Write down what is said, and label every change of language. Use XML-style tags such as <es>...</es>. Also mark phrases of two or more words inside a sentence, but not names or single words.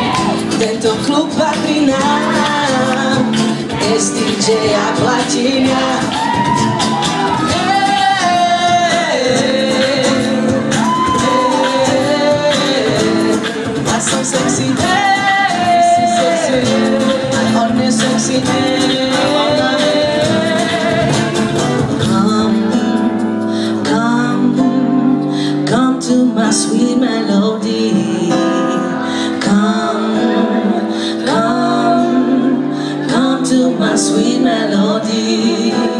<sk>Tento klub patrí nám, bez DJ-a platím ja. Som sexy, on je sexy,</sk> <en>come to my sweet melody. Come to my sweet melody.</en>